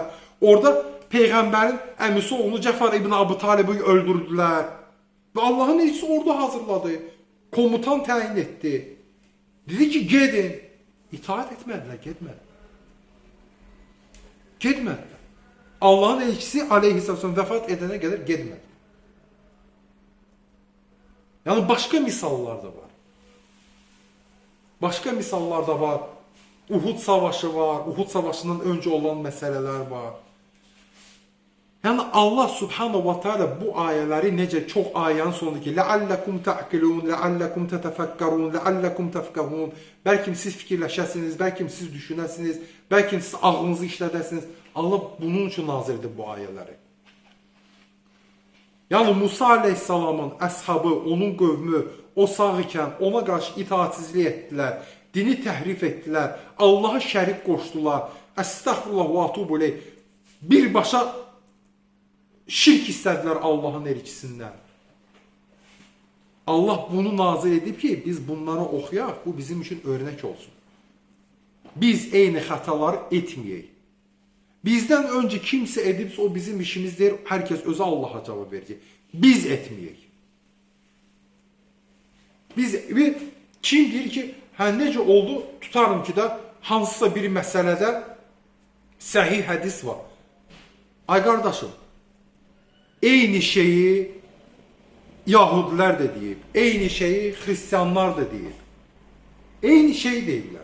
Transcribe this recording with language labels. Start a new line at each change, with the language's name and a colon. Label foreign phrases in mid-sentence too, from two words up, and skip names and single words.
Azerbaijani: Orada Peyğəmbərin əmisi oğlu Cəfər ibn Əbu Talibi öldürdülər. Və Allahın elçisi orada hazırladı. Komutan təyin etdi. Dedi ki, gedin. İtaat etmədilər, getmədilər. Allahın elçisi aleyhisselam vəfat edənə qədər getmədi.
Turkish: Yani başka misallar da var. Başka misallar da var. Uhud savaşı var. Uhud savaşından önce olan meseleler var.
Azerbaijani: Yani Allah
Arabic: سبحانه وتعالى
Azerbaijani: bu ayələri necə çox ayənin sonundakı
Arabic: لَعَلَّكُمْ تَعْقِلُونَ لَعَلَّكُمْ تَتَفَكَّرُونَ لَعَلَّكُمْ تَفْقَهُونَ
Azerbaijani: Bəlkə siz fikirləşəsiniz, bəlkə siz düşünəsiniz, bəlkə siz ağlınızı işlədəsiniz. Allah bunun üçün nazil edir bu ayələri. Yani Musa aleyhisselamın əshabı, onun qövmü o sağ ikən ona qarşı itaatsizlik etdilər, dini təhrif etdilər, Allah'a şərik qoşdular,
Arabic: أستغفر الله وأتوب إليه,
Azerbaijani: birbaşa şirk istədilər Allahın elçisindən. Allah bunu nazil edib ki, biz bunları oxuyaq, bu bizim üçün örnek olsun. Biz eyni xətaları etməyək.
Turkish: Bizden önce kimse edipse o bizim işimizdir. Herkes özü Allah'a cevap verecek. Biz etmeyek.
Azerbaijani: Bir kim deyir ki, necə oldu? Tutarım ki da hansısa bir məsələdə səhih hədis var. Ay qardaşım, eyni şeyi Yahudilər de deyib, eyni şeyi Hristiyanlar da deyib. Eyni şey deyirlər.